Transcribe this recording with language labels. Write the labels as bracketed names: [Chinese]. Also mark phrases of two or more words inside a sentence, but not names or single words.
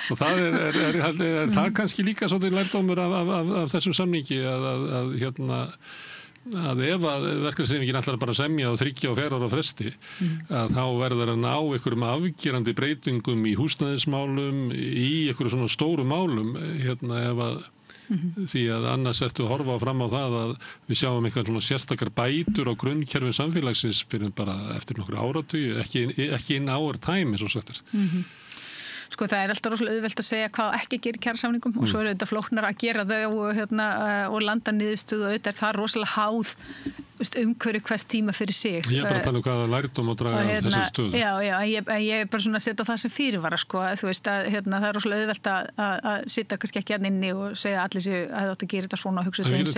[Icelandic] og það er það kannski líka svolítið lærdómur af þessum samningi að ef að verkalýðshreyfingin ætlar bara að semja og 3 og 4 ára fresti að þá verður að ná einhverjum afgerandi breytingum í húsnæðismálum í einhverjum svona stórum málum ef að því að annars ertu að horfa fram á það að við sjáum eitthvað svona sérstakar bætur á grunnkerfin samfélagsins fyrir bara eftir nokkru áratugi, ekki [English] in our time [Icelandic] eins og sagt er. Sko það er alltaf rosalega auðvelt að segja hvað ekki gerir kjarasamningum og svo er þetta flóknar að gera þau og landa niðurstöðu og auðvitað er það rosalega háð umhverju hvers tíma fyrir sig. Ég er bara að tala hvaða lærdóm að draga af þessari stöðu. Já, ég er bara svona að setja það sem fyrirvara sko, þú veist að það er rosalega auðvelt að sitja kannski ekki inni og segja allir séu að það átt að gera þetta svona og hugsa þetta eins